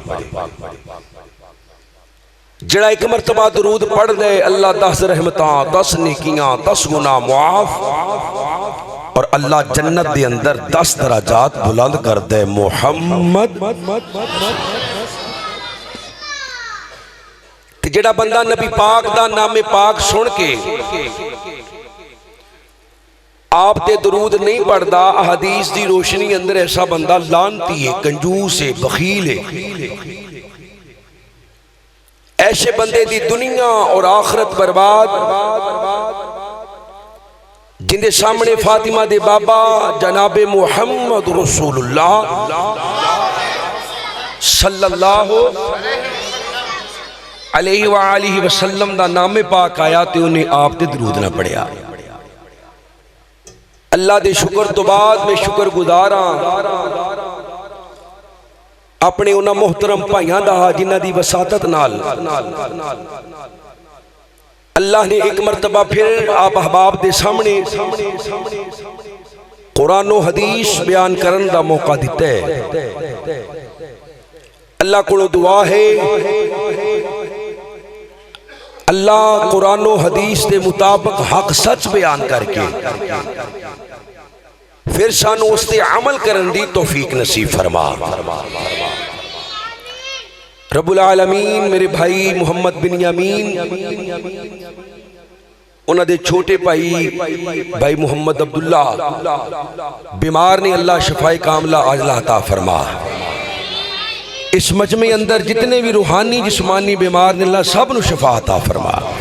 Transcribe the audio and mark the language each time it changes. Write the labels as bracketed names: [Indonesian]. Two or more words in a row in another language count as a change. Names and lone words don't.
[Punjabi] جیہڑا اک مرتبہ درود پڑھ دے اللہ 10 رحمتاں 10 نیکیاں 10 گناہ معاف، اور اللہ جنت دے اندر 10 درجات بلند کر دے. محمد جیہڑا بندہ نبی پاک دا نامِ پاک سن کے آپ تے درود نئیں پڑھدا, [Urdu] حدیث کی روشنی [Punjabi] اندر ایسا بندہ لعنتی ہے، کنجوس ہے، بخیل ہے. ایسے بندے دی دنیا اور آخرت برباد. جیہدے سامنے فاطمہ دے بابا جنابِ محمد رسول اللہ [Arabic] صلى الله عليه وسلم [Punjabi] دا نامِ پاک آیا تو اونہاں آپ تے درود نہ پڑھیا. اللہ دے شکر توں بعد میں شکر گزار اپنے اونہاں محترم بھائیاں دا جنہاں دی وساطت نال اللہ نے اک مرتبہ فیر آپ احباب دے سامنے قرآن اور حدیث بیان کرن دا موقع دتا ہے. [Urdu] اللہ کو دعا ہے اللہ قرآن اور حدیث کے مطابق حق سچ بیان کرکے [Punjabi] فیر سانوں اس تے عمل کرن دی توفیق نصیب فرما. [Arabic] رب العالمين [Punjabi] میرے بھائی محمد بن یامین اونہاں دے چھوٹے بھائی بھائی محمد عبداللہ بیمار نے، اللہ شفائے کاملہ عاجلہ عطا فرما. اس مجمعے اندر جتنے وی روحانی جسمانی بیمار نے، اللہ سب نوں شفا عطا فرما.